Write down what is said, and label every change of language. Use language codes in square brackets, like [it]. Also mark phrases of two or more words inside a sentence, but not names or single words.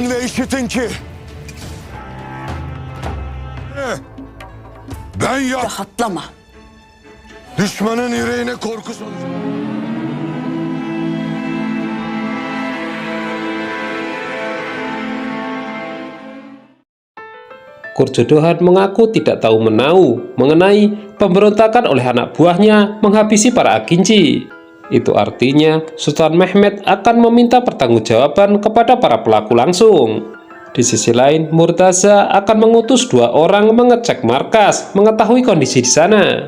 [tr] dinle işitin ki... Ben yap... Rahatlama. Düşmanın yüreğine korku salacağım. [id] Kurjodohan mengaku tidak tahu menahu mengenai pemberontakan oleh anak buahnya menghabisi para akinci. Itu artinya Sultan Mehmed akan meminta pertanggungjawaban kepada para pelaku langsung. Di sisi lain, Murtaza akan mengutus 2 orang mengecek markas, mengetahui kondisi di sana.